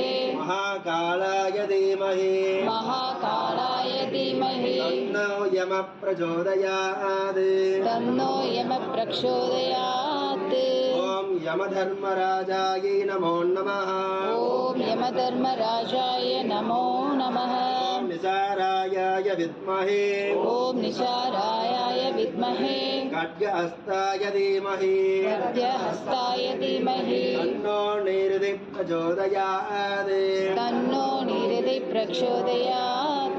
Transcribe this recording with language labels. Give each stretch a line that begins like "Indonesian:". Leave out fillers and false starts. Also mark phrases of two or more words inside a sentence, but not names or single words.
Sanskrit: महाकालाय धीमहि महाकालाय धीमहि तन्नो यम प्रचोदयात्. तन्नो यम प्रचोदयात्. ॐ यमधर्मराजाय नमो नमः. ॐ यमधर्मराजाय नमो नमः. निसारायाय विद्महे ॐ निशारायाय विद्महे खड्गहस्ताय धीमहि खड्गहस्ताय धीमहि तन्नो नैरृति प्रचोदयात् तन्नो निरति प्रचोदयात्